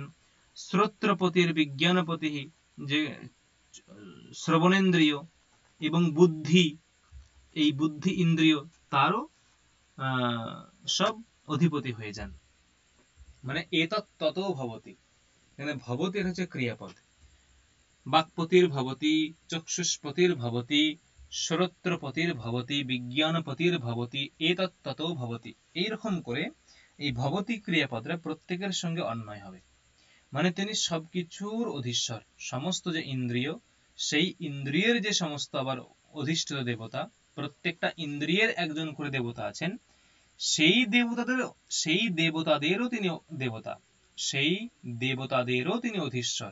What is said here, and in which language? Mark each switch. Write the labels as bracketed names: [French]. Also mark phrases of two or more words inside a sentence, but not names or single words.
[Bangla] শ্রোত্রপতির বিজ্ঞানপতি, যে শ্রবণেন্দ্রিয়, এবং বুদ্ধি, এই বুদ্ধি ইন্দ্রিয়, তারও সব অধিপতি হয়ে যান। মানে [Sanskrit] এতৎ ততো ভবতি, [Bangla] এখানে ভবতি হচ্ছে ক্রিয়াপদ। [Sanskrit] বাক্পতির ভবতি, চক্ষুষ্পতির ভবতি, শ্রোত্রপতির ভবতি, বিজ্ঞানপতির ভবতি, এতৎ ততো ভবতি। [Bangla] এইরকম করে এই ভবতি ক্রিয়াপদরা প্রত্যেকের সঙ্গে অন্বয় হবে। মানে তিনি সবকিছুর অধীশ্বর। সমস্ত যে ইন্দ্রিয়, সেই ইন্দ্রিয়ের যে সমস্ত আবার অধিষ্ঠিত দেবতা, প্রত্যেকটা ইন্দ্রিয়ের একজন করে দেবতা আছেন, সেই দেবতাদেরও তিনি দেবতা, সেই দেবতাদেরও তিনি অধীশ্বর।